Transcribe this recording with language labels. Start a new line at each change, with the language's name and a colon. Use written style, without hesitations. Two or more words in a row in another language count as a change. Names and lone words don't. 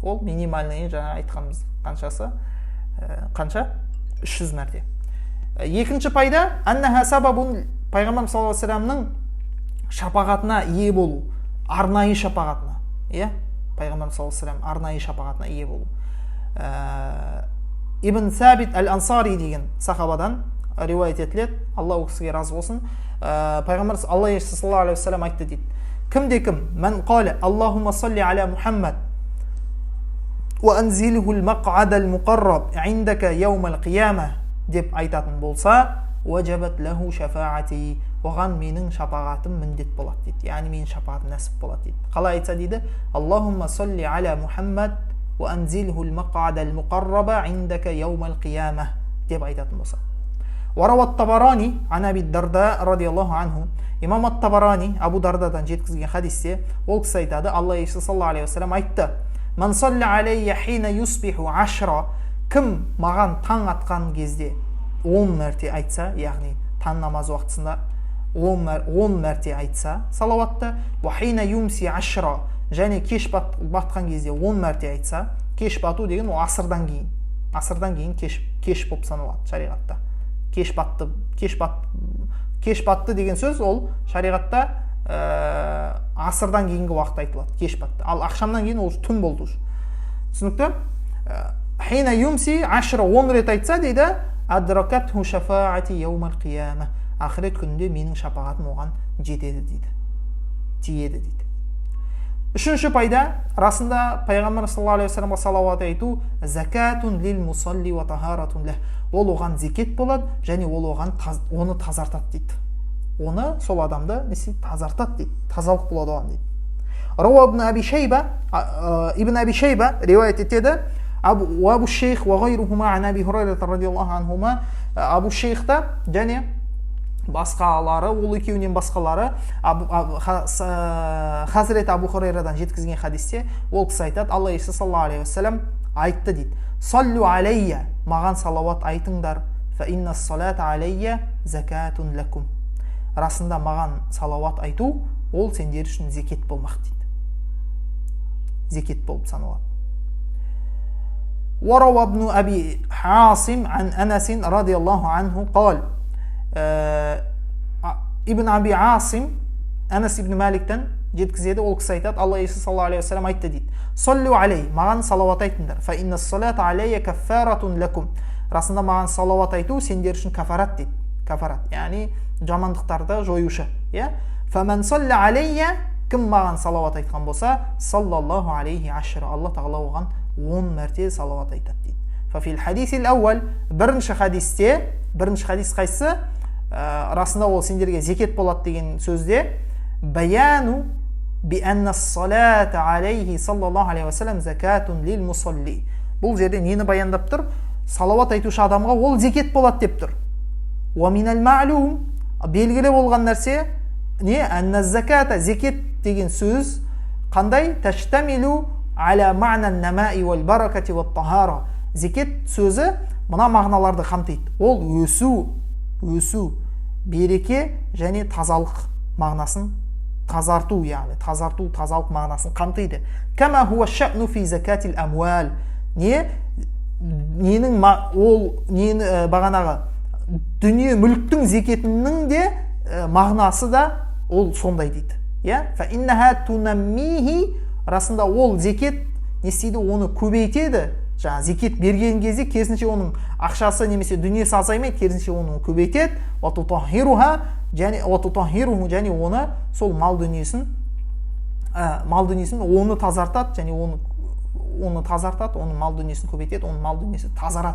Kazakh: Ол минимальныйын жаңа айтқанымыз қаншасы? Қанша? 300 мәрте. Екінші пайда,
Arabic: أنها سبب,
Kazakh: пайғамбар
Arabic: صلى الله عليه وسلم
Kazakh: шапағатына ие болу, арнайы шапағатына. Иә? Пайғамбар
Arabic: صلى الله عليه وسلم
Kazakh: арнайы шапағатына ие болу. Ибн Сабит аль-Ансари деген сахабадан риуаят етіледі, Алла ол кісіге разы болсын. Пайғамбар
Arabic: صلى الله عليه وسلم
Kazakh: айтты дейді. Кім-де-кім,
Arabic: من قال, اللهم صل على محمد وأنزله المقعد المقرب عندك يوم القيامة
Kazakh: деп айтатын болса,
Arabic: وجبت له شفاعتي,
Kazakh: оған менің шапағатым міндет болады дейді. Яғни менің шапағатым нәсіп болады дейді. Қалай айтса дейді?
Arabic: اللهم صل على محمد وأنزله المقعد المقرب عندك يوم القيامة
Kazakh: деп айтатын болса.
Arabic: وروى الطبراني عن أبي الدرداء رضي الله عنه.
Kazakh: Имам ат-Табарани Абу Дардадан жеткізген хадисте ол кісі айтады, Алла Иисус
Arabic: صلى الله عليه وسلم
Kazakh: айтты:
Arabic: "من صلى علي حين يصبح عشرا",
Kazakh: кім маған таң атқан кезде 10 мәрте айтса, яғни таң намаз уақытысында 10 мәрте айтса салауатты,
Arabic: "وحين يمسي عشرا",
Kazakh: және кеш батқан кезде 10 мәрте айтса, кеш бату деген ол асырдан кейін кеш болып саналады шариғатта. Кеш батты деген сөз ол шариғатта асырдан кейінгі уақыт айтылады, кеш батты. Ал ақшамнан кейін ол түн болды. Түсінікті?
Arabic: حين يمسي عشرا
Kazakh: 10 рет айтса дейді,
Arabic: أدركته شفاعتي يوم القيامة,
Kazakh: ақырет күнінде менің шапағатым оған жетеді дейді, тиеді дейді. Үшінші пайда, расында пайғамбар
Arabic: صلى الله عليه وسلم
Kazakh: салауат айту
Arabic: زكاة للمصلي وطهارة له.
Kazakh: Ол оған зекет болады, және ол оны тазартады дейді. Оны сол адамды тазартады дейді, тазалық болады оған дейді. Рауа ибн Аби Шейба риуаят етеді, Абу Шейх
Arabic: وغيرهما عن أبي هريرة رضي الله عنهما,
Kazakh: Абу Шейхта және басқалары, ол екеуінен басқалары Хазірет Абу Хурайрадан жеткізген хадисте ол кісі айтады, Алла Иисус
Arabic: صلى الله عليه وسلم
Kazakh: айтты дейді:
Arabic: "صلوا علي",
Kazakh: маған салауат айтыңдар,
Arabic: "فإن الصلاة علي زكاة لكم",
Kazakh: расында маған салауат айту ол сендер үшін зекет болмақ дейді. Зекет болып саналады.
Arabic: وروى ابن أبي عاصم عن أنس رضي الله عنه قال
Kazakh: ибн Аби Асим Анас ибн Маликтен жеткізеді, ол кісі айтады, Алла Иисус
Arabic: صلى الله عليه وسلم
Kazakh: айтты дейді:
Arabic: "صلوا علي",
Kazakh: маған салауат айтыңдар,
Arabic: "فإن الصلاة علي كفارة لكم",
Kazakh: расында маған салауат айту сендер үшін кафарат дейді. Кафарат, яғни жамандықтарды жоюшы.
Arabic: "فمن صلى علي",
Kazakh: кім маған салауат айтқан болса,
Arabic: صلى الله عليه عشرا,
Kazakh: Алла тағала оған 10 мәрте салауат айтады дейді.
Arabic: "ففي الحديث الأول",
Kazakh: бірінші хадис қайсысы? Расында ол сендерге зекет болады деген сөзде,
Arabic: بيان بأن الصلاة عليه صلى الله عليه وسلم زكاة للمصلي.
Kazakh: Бұл жерде нені баяндап тұр? Салауат айтушы адамға ол зекет болады деп тұр.
Arabic: ومن المعلوم,
Kazakh: белгілі болған нәрсе не?
Arabic: أن الزكاة,
Kazakh: зекет деген сөз қандай?
Arabic: تشتمل على معنى النماء والبركة والطهارة.
Kazakh: Зекет сөзі мына мағыналарды қамтиды. Ол өсу, береке және тазалық мағынасын, тазарту, яғни тазарту, тазалық мағынасын қамтиды.
Arabic: كما هو الشأن في زكاة الأموال.
Kazakh: Ненің ол бағанағы дүние мүліктің зекетінің де мағынасы да ол сондай дейді.
Arabic: فإنها تنميه,
Kazakh: расында ол зекет не істейді, оны көбейтеді. Жаңа зекет берген кезде керісінше оның ақшасы немесе дүниесі азаймайды, керісінше оны көбейтеді.
Arabic: وتطهرها,
Kazakh: және оны сол мал дүниесін оны тазартады, және оны тазартады, оның мал дүниесін көбейтеді, оның мал дүниесі тазарады.